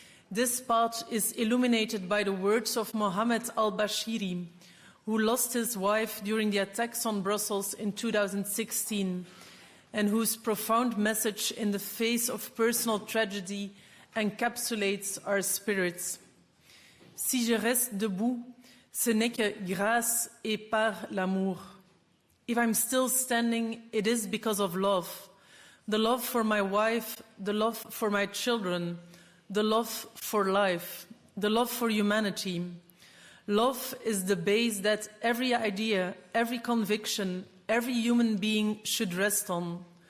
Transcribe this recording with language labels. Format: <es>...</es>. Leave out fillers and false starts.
<en>This path is illuminated by the words of Mohammed al-Bashiri, who lost his wife during the attacks on Brussels in 2016, and whose profound message in the face of personal tragedy encapsulates our spirits.</en> <fr>Si je reste debout, ce n'est que grâce et par l'amour.</fr> <en>If I'm still standing, it is because of love. The love for my wife, the love for my children, the love for life, the love for humanity. Love is the base that every idea, every conviction, every human being should rest on.</en>